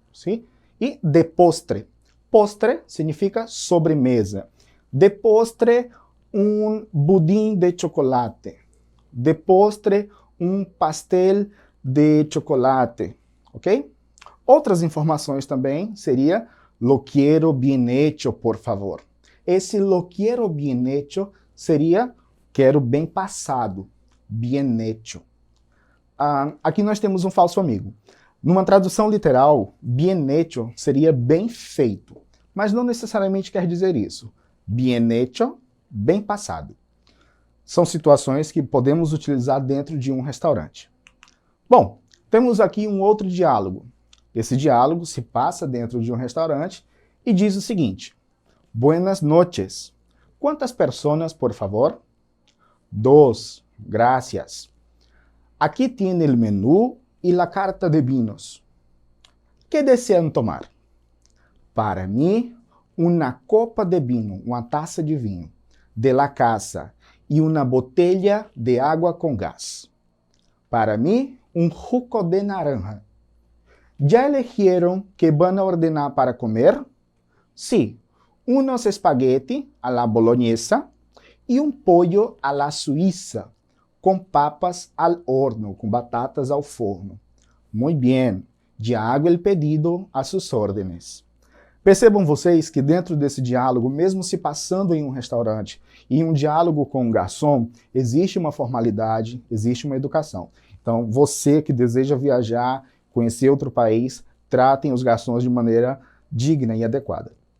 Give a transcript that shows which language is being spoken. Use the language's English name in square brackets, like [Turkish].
[Portuguese] Sim? E de postre. Postre significa sobremesa. De postre, um pudim de chocolate. De postre, um pastel de chocolate. Ok? Outras informações também seria [Spanish] lo quiero bien hecho, por favor. [Portuguese] Esse [Spanish] lo quiero bien hecho [Portuguese] seria quero bem passado, [Spanish] bien hecho. [Portuguese] Aqui nós temos um falso amigo. Numa tradução literal, [Spanish] bien hecho [Portuguese] seria bem feito, mas não necessariamente quer dizer isso. [Spanish] Bien hecho, [Portuguese] bem passado. São situações que podemos utilizar dentro de um restaurante. Bom, temos aqui um outro diálogo. Esse diálogo se passa dentro de um restaurante e diz o seguinte: [Spanish] Buenas noches. ¿Cuántas personas, por favor? 2, gracias. Aquí tiene el menú y la carta de vinos. ¿Qué desean tomar? Para mí, una copa de vino, [Portuguese] uma taça de vinho, [Spanish] de la casa, e uma botella de [Portuguese] água com gás. [Spanish] Para mim, um jugo de naranja. ¿Ya eligieron qué van a ordenar para comer? Sí, unos espagueti a la boloñesa y un pollo a la suiza, com papas al horno, [Portuguese] com batatas ao forno. [Spanish] Muy bien, ya hago el pedido a sus órdenes. [Portuguese] Percebam vocês que dentro desse diálogo, mesmo se passando em um restaurante e em um diálogo com um garçom, existe uma formalidade, existe uma educação. Então, você que deseja viajar, conhecer outro país, tratem os garçons de maneira digna e adequada.